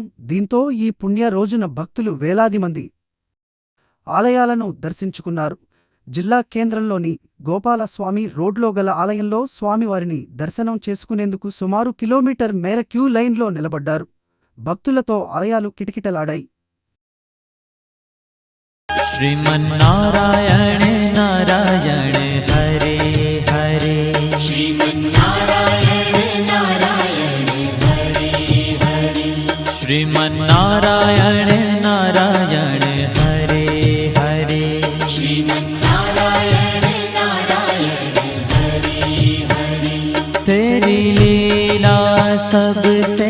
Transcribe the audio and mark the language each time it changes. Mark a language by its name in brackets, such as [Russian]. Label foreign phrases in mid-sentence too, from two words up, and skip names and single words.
[Telugu] దీంతో ఈ పుణ్య రోజున భక్తులు వేలాది మంది ఆలయాలను దర్శించుకున్నారు. జిల్లా కేంద్రంలోని గోపాలస్వామి రోడ్లో గల ఆలయంలో స్వామివారిని దర్శనం చేసుకునేందుకు సుమారు కిలోమీటర్ మేర క్యూ లైన్లో నిలబడ్డారు. భక్తులతో ఆలయాలు కిటకిటలాడాయి. [Sanskrit] श्रीमन्नारायण नारायण हरे हरे श्रीमन्नारायण नारायण हरे हरे श्रीमन्नारायण नारायण हरे हरे श्रीमन्नारायण नारायण हरे हरे [Hindi] तेरी लीला सबसे